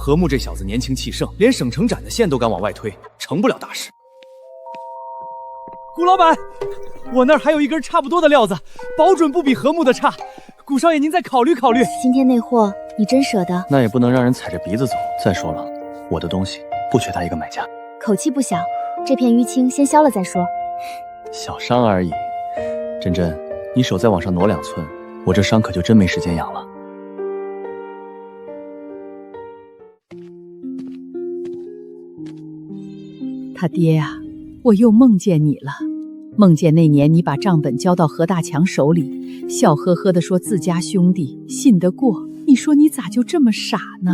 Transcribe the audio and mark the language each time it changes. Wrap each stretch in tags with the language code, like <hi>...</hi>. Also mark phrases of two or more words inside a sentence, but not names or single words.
<zh>和睦這小子年輕氣盛，連省城展的線都敢往外推，成不了大事。谷老闆，我那兒還有一根差不多的料子，保準不比和睦的差。谷少爺您再考慮考慮。今天那貨你真捨得？那也不能讓人踩着鼻子走。再說了，我的東西不缺他一個買家。口氣不小，這片淤青先消了再說。小傷而已，真真，你手再往上挪2寸，我這傷可就真沒時間養了。他爹呀，我又夢見你了，夢見那年你把賬本交到何大強手裡，笑呵呵地說自家兄弟信得過，你說你咋就這麼傻呢？</zh>